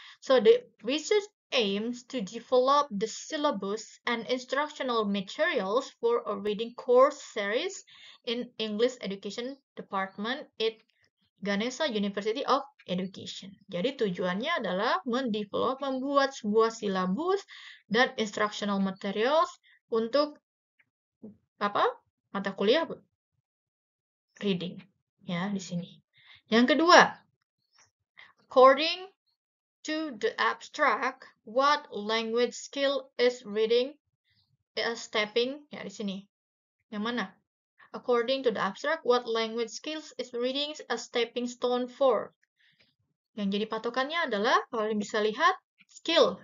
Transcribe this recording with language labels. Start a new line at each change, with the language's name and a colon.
English: So, the research aims to develop the syllabus and instructional materials for a reading course series in English Education Department at Ganesha University of Education.
Indonesian: Jadi tujuannya adalah membuat sebuah silabus dan
English: instructional materials
Indonesian: untuk mata kuliah reading ya di sini. Yang kedua,
English: according to the abstract, what language skill is reading a stepping
Indonesian: ya di sini. Yang mana?
English: According to the abstract, what language skills is reading a stepping stone for?
Indonesian: Yang jadi patokannya adalah kalian bisa lihat skill.